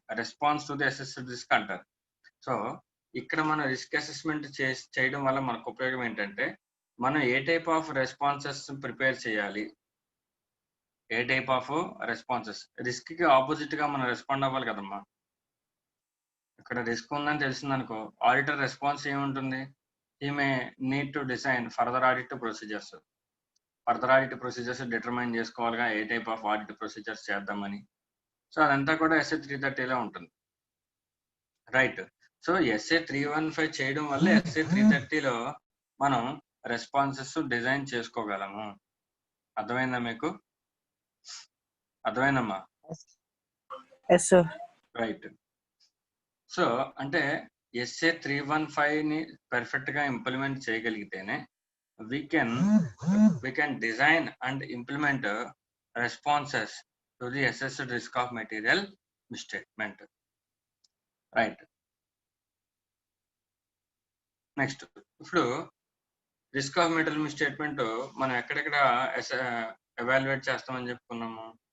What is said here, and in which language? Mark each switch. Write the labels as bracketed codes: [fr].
[te] Response to the assessed risk అంటారు. So ఇక్కడ మనం రిస్క్ అసెస్మెంట్ చేయడం వల్ల మనకు ఉపయోగం ఏంటంటే, మనం ఏ టైప్ ఆఫ్ రెస్పాన్సెస్ ప్రిపేర్ చేయాలి, ఏ టైప్ ఆఫ్ రెస్పాన్సెస్. రిస్క్ కి ఆపోజిట్ గా మనం రెస్పాండ్ అవ్వాలి కదమ్మా. ఇక్కడ రిస్క్ ఉందని తెలిసిందనుకో, ఆడిటర్ రెస్పాన్స్ ఏముంటుంది? [en] he may need to design further audit procedures. [te] Further audit procedures determine చేసుకోవాలిగా, ఏ type of audit procedures చేద్దామని. సో అదంతా కూడా SA 330లో ఉంటుంది, రైట్? సో SA 315 చేయడం వల్ల SA 330లో మనం రెస్పాన్సెస్ డిజైన్ చేసుకోగలము. అర్థమైందా మీకు? అర్థమైందమ్మా? [en] Yes sir. Right. [te] సో అంటే SA 315 ని పర్ఫెక్ట్ గా implement చేయగలిగితేనే [en] we can design and implement responses to the assessed risk of material misstatement, right? [te] Next, ఇప్పుడు రిస్క్ ఆఫ్ మెటీరియల్ మిస్స్టేట్మెంట్ మనం ఎక్కడెక్కడ ఎవాల్యుయేట్ చేస్తామని చెప్పుకున్నాము.